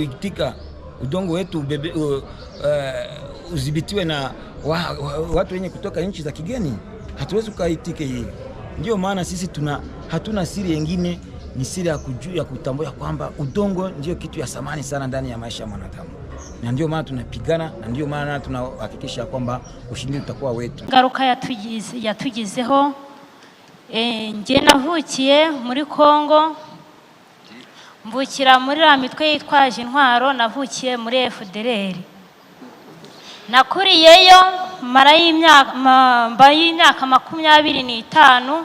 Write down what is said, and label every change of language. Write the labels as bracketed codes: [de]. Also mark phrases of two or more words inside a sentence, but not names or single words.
[sw] Hatuwezi kuitika udongo wetu udhibitiwe na watu wenye kutoka nchi za kigeni. Hatuwezi kuitike hii. Ndio maana sisi hatuna siri nyingine, ni siri ya kutambua kwamba udongo ndio kitu ya thamani sana ndani ya maisha ya mwanadamu, na ndio maana tunapigana, na ndio maana tunahakikisha kwamba ushindi utakuwa wetu. [rw] Ngaruka yatugizeho nge navukiye muri Kongo, mvukira muri la mitwe yitwaje intwaro, navukiye muri FDLR. Nakuriyeyo mara y'imyaka 25.